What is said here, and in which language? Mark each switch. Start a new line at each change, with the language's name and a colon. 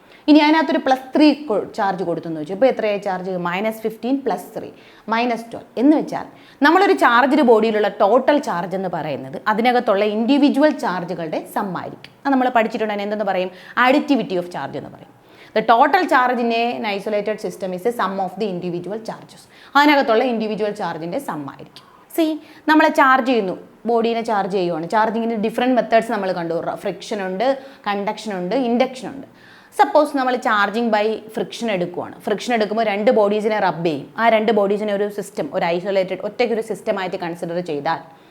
Malayalam: ഇനി അതിനകത്തൊരു +3 ചാർജ് കൊടുത്തെന്ന് വെച്ചു, ഇപ്പോൾ എത്രയായി ചാർജ്, -15 + 3 -12. എന്ന് വെച്ചാൽ നമ്മളൊരു ചാർജ്ഡ് ബോഡിയിലുള്ള ടോട്ടൽ ചാർജ് എന്ന് പറയുന്നത് അതിനകത്തുള്ള ഇൻഡിവിജ്വൽ ചാർജുകളുടെ സമ്മായിരിക്കും. അത് നമ്മൾ പഠിച്ചിട്ടുണ്ടെങ്കിൽ എന്തെന്ന് പറയും, അഡിറ്റിവിറ്റി ഓഫ് ചാർജ് എന്ന് പറയും.
English: The total charge in an isolated system is a sum of the individual charges.
Malayalam: അതിനകത്തുള്ള ഇൻഡിവിജ്വൽ ചാർജിൻ്റെ സമ്മായിരിക്കും. നമ്മൾ ചാർജ് ചെയ്യുന്നു, ബോഡീനെ ചാർജ് ചെയ്യുവാണ്. ചാർജിങ്ങിന് ഡിഫറെൻറ്റ് മെത്തേഡ്സ് നമ്മൾ കണ്ടു. ഫ്രിക്ഷൻ ഉണ്ട്, കണ്ടക്ഷൻ ഉണ്ട്, ഇൻഡക്ഷൻ ഉണ്ട്. സപ്പോസ് നമ്മൾ ചാർജിങ് ബൈ ഫ്രിക്ഷൻ എടുക്കുവാണ്. ഫ്രിക്ഷൻ എടുക്കുമ്പോൾ 2 ബോഡീസിനെ റബ്ബ് ചെയ്യും. ആ 2 ബോഡീസിനെ ഒരു സിസ്റ്റം, ഒരു ഐസൊലേറ്റഡ് ഒറ്റയ്ക്കൊരു സിസ്റ്റമായിട്ട് കൺസിഡർ ചെയ്താൽ